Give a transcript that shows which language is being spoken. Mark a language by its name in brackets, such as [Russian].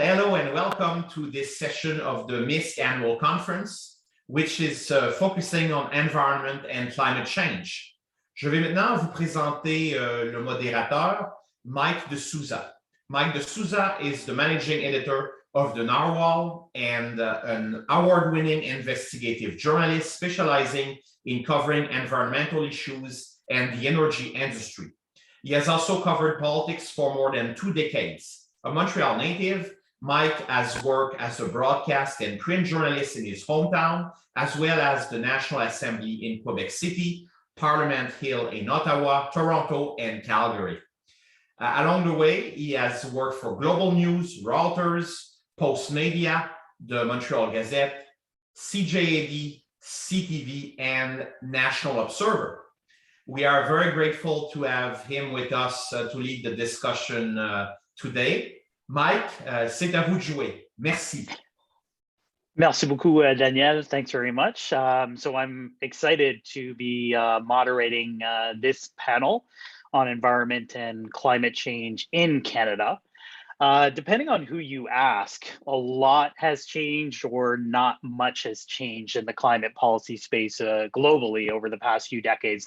[English] Hello and welcome to this session of the MISC annual conference, which is focusing on environment and climate change. [French] Je vais maintenant vous présenter le modérateur, Mike de Souza. [English] Mike de Souza is the managing editor of the Narwhal and an award-winning investigative journalist specializing in covering environmental issues and the energy industry. He has also covered politics for more than 2 decades. A Montreal native, Mike has worked as a broadcast and print journalist in his hometown, as well as the National Assembly in Quebec City, Parliament Hill in Ottawa, Toronto, and Calgary. Along the way, he has worked for Global News, Reuters, Postmedia, the Montreal Gazette, CJAD, CTV, and National Observer. We are very grateful to have him with us to lead the discussion today. [French] Mike, c'est à vous de jouer. Merci. Merci beaucoup, Daniel. [English] Thanks very much. So I'm excited to be moderating this panel on environment and climate change in Canada. Depending on who you ask, a lot has changed or not much has changed in the climate policy space globally over the past few decades.